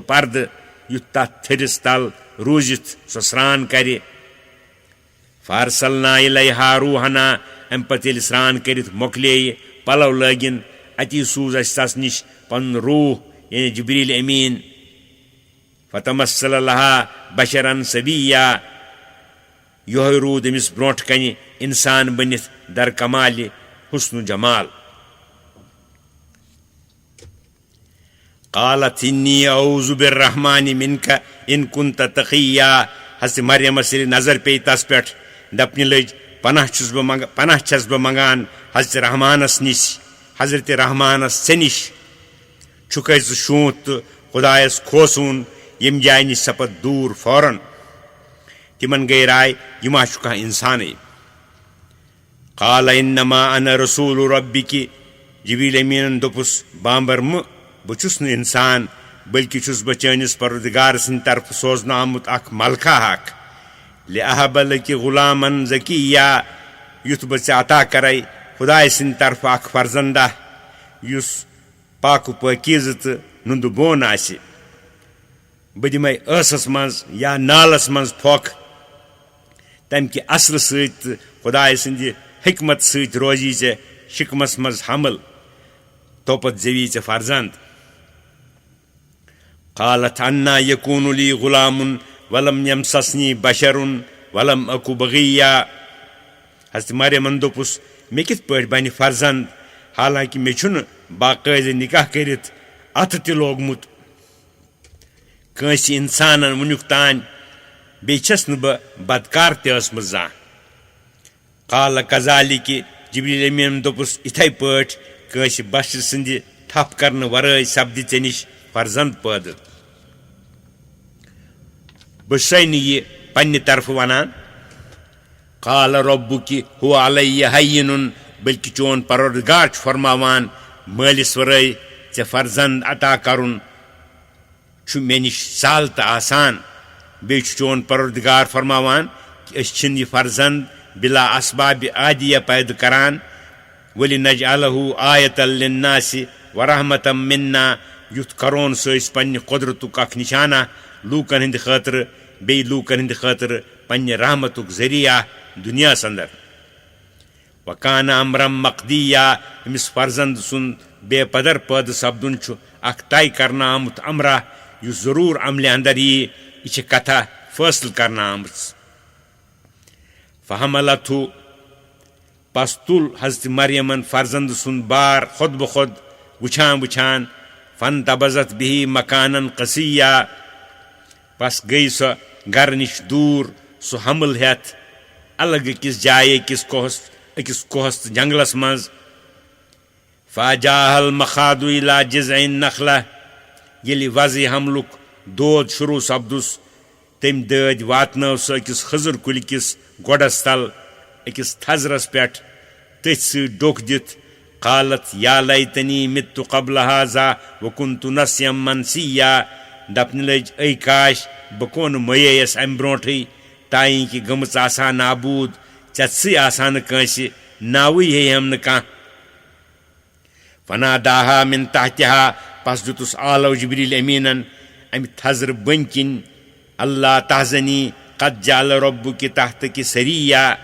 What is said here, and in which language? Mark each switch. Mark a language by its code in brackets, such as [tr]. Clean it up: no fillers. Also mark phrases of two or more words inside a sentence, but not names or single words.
[ks] پردٕ یُتھ تتھ تھٔرِس تل روٗزِتھ سۄ سرٛان کرِ [ar] فارسلنا الیہا روحنا [ks] امہِ پتہٕ ییٚلہِ سرٛان کٔرِتھ مۄکلییہِ پلو لٲگِن اتی سوٗز اَسہِ تس نِش پنُن روح یعنی جبریٖل امیٖن [ar] فتمثل لہا بشرن سویہ [ks] یِہوے روٗد أمِس برونٛٹھ کنہِ انسان بٔنِتھ در کمالہِ حُسنُ جمال [ar] قالت انی اعوذ بالرحمن منک ان کنت تقیہ [ks] حضرت مریمس ییٚلہِ نظر پیٚیہِ تس پٮ۪ٹھ دپنہِ لٔج پناہ چھس بہٕ منگان حضرت رحمانس نِش حضرت رحمانس ژےٚ نِش چھُکھے ژٕ شوٗنٛت تہٕ خۄدایس کھوژوُن ییٚمہِ جایہِ نِش سپد دوٗر فوراً تِمن گٔیے راے یہِ ما چھُ کانٛہہ اِنسانٕے [ar] قال انما انا رسول [ks] ربِکہِ جبریٖل امیٖنن دوٚپُس بامبر مہٕ بہٕ چھُس نہٕ اِنسان بٔلکہِ چھُس بہٕ چٲنِس پروردگار سٕنٛدِ طرفہٕ سوزنہٕ آمُت اکھ ملکہ اکھ [ar] لِأَهَبَ لَكِ غُلامًا زَكِيًّا [ks] یُتھ بہٕ ژےٚ عطا کرے خۄداے سٕنٛدِ طرفہٕ اکھ فرزندا یُس پاکہٕ پٲکیٖزٕ تہٕ نُندٕ بون آسہِ بہٕ دِمے ٲسس منٛز یا نالس منٛز پھۄکھ تمہِ کہِ اصلہٕ سۭتۍ تہٕ خۄداے سٕنٛدِ حکمت سۭتۍ روزی ژےٚ شِکمس منٛز حمل توپتہٕ زیوی ژےٚ فرزند [ar] قالت انا یکون لی غلام ولم یمسسنی بشر ولم اکو بغیہ [ks] حضرت مریمن دوٚپُس مےٚ کِتھ پٲٹھۍ بنہِ فرزند حالانکہِ مےٚ چھُنہٕ باقٲعدٕ نکاح کٔرِتھ اتھٕ تہِ لوگمُت کٲنٛسہِ انسانن وُنیُک تانۍ بیٚیہِ چھس نہٕ بہٕ بدکار تہِ ٲسمٕژ زانٛہہ [ar] قال کذالِکہِ [ks] جبریٖل امیٖنن دوٚپُس یِتھے پٲٹھۍ کٲنٛسہِ بشر سٕنٛدِ تھپھ کرنہٕ ورٲے سپدِ ژےٚ نِش فرزند پٲدٕ بہٕ چھُسے نہٕ یہِ پننہِ طرفہٕ ونان [ar] قال ربُکہِ هو علیہ ہینٌ [ks] بلکہِ چون پروردگار چھُ فرماوان مٲلِس ورٲے ژےٚ فرزند عطا کرُن چھُ مےٚ نِش سہل تہٕ آسان بیٚیہِ چھُ چون پروردگار فرماوان کہِ أسۍ چھِنہٕ یہِ فرزند بلا اسبابِ عادیہ پٲدٕ کران [ar] وَلِنَجْعَلَهُ آیَةً لِلنَّاسِ وَرَحْمَةً مِنَّا [ks] یُتھ کرون سُہ أسۍ پننہِ قۄدرتُک اکھ نِشانہ لوٗکن ہٕنٛدِ خٲطرٕ بیٚیہِ لوٗکن ہٕنٛدِ خٲطرٕ پنہ رحمتک ذریعہ دنیا اندر [ar] وکان امرم مقدیہ [ks] امس فرزند سن بے پدر پید سپدن اخ طے کرنا آمت امرہ یس ضرور عملہ اندر یہ کتھا فیصل کرنا آمت فحملتہ پس تل حضرت مریمن فرزند سن بار خود بخود وچھان وچھان [ar] فانتبذت به مکانا قصیا [ks] پس گئی سو گر نش دور سہ حمل ہیت الگ أکس جائے أکس کوہس جنگلس مز [ar] فاجاہ المخاض الى جذع النخلہ [ks] یلی وضع حملک دود شروع سپدس تم دٲدۍ واتنٲو سۄ أکس خضر کُلۍ کِس گۄڈس تل أکس تھزرس پٮ۪ٹھ تٔتھۍ سۭتۍ ڈوٚکھ دِتھ [ar] قالت یا لیتنی مت قبل هذا وکنت نسیا منسیا [ks] دپنہِ لٔج اے کاش بہٕ کون مٔییس امہِ برونٹھٕے تایِں کہِ گٔمٕژ آسہا نابوٗد ژےٚ آسہا نہٕ کٲنٛسہِ ناوٕے ہیٚیہم نہٕ کانٛہہ [ar] فناداہا من تحتہا [ks] پس دِتُس آلو جبریل امیٖنن امہِ تھزرٕ بٔنۍ کِنۍ [ar] اللہ تحزنی قد جعل ربُکہِ تحتٕکہِ سریا